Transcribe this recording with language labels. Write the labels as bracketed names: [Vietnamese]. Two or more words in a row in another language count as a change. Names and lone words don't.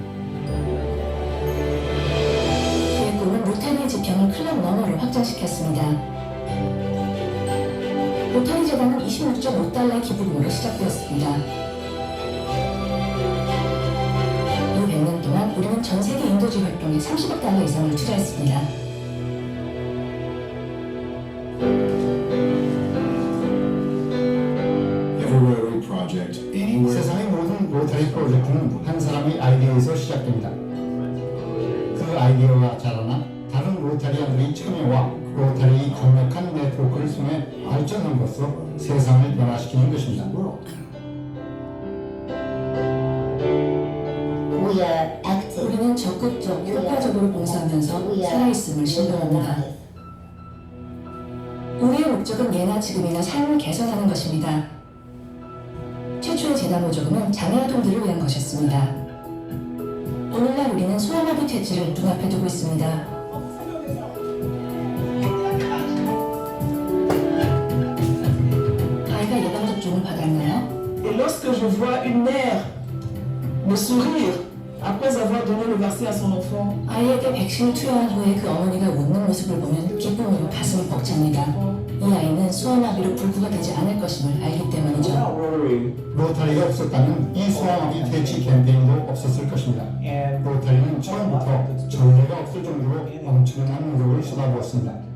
[Korean] 그의 꿈은 로타리의 지평을 클럽 너머로 확장시켰습니다. 로타리 재단은 26.5달러의 기부금으로 시작되었습니다. 이 100년 동안 우리는 전 세계 인도주의 활동에 30억 달러 이상을 투자했습니다. [English] Every project, anywhere. [Korean] 세상의 모든 로타리 프로젝트는 한 사람의 아이디어에서 시작됩니다. 그 아이디어가 자라나 다른 로타리안들의 참여와 로타리의 강력한 네트워크를 통해 발전함으로써 세상을 변화시키는 것입니다. [English] We are active. [Korean] 우리는 적극적, 효과적으로 봉사하면서 살아있음을 신뢰합니다. 우리의 목적은 예나 지금이나 삶을 개선하는 것입니다. 최초의 재단 보조금은 장애아동들을 위한 것이었습니다. 오늘날 우리는 소아마비 퇴치를 눈앞에 두고 있습니다. 아이가 예방접종을 받았나요? [French] Et lorsque je vois une mère me sourire après avoir donné le vaccin à son enfant, [Korean] 아이에게 백신을 투여한 후에 그 어머니가 웃는 모습을 보면 기쁨으로 가슴이 벅찹니다. 이 아이는 소아마비로 불구가 되지 않을 것임을 알기 때문이죠. 로타리가 없었다면 이 소아마비 퇴치 캠페인도 없었을 것입니다. 로타리는 처음부터 전례가 없을 정도로 엄청난 노력을 쏟아부었습니다.